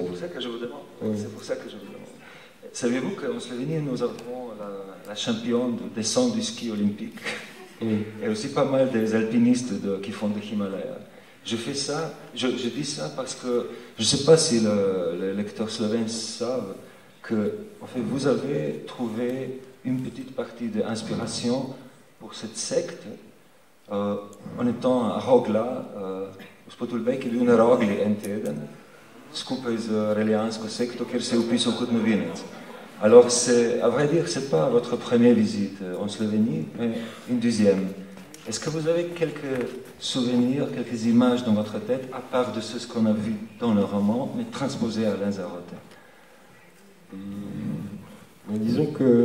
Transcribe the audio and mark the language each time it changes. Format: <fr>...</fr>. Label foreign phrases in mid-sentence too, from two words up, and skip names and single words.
<fr>C'est pour ça que je vous demande. C'est pour ça que je vous demande. Savez-vous qu'en Slovénie, nous avons la championne de descente du ski olympique et aussi pas mal des alpinistes qui font des Himalayas. Je fais ça, je dis ça parce que je ne sais pas si les lecteurs slovènes savent que en fait, vous avez trouvé une petite partie d'inspiration pour cette secte en étant à Rogla,</fr> <sl>gospod Ulbek je bil na Rogli en teden skupaj z reliansko sekto, kjer se je upisal kot novinec.</sl> <fr>Alors, à vrai dire, ce n'est pas votre première visite en Slovénie, mais une deuxième. Est-ce que vous avez quelques souvenirs, quelques images dans votre tête, à part de ce qu'on a vu dans le roman, mais transposé à Lanzarote? Disons que...</fr>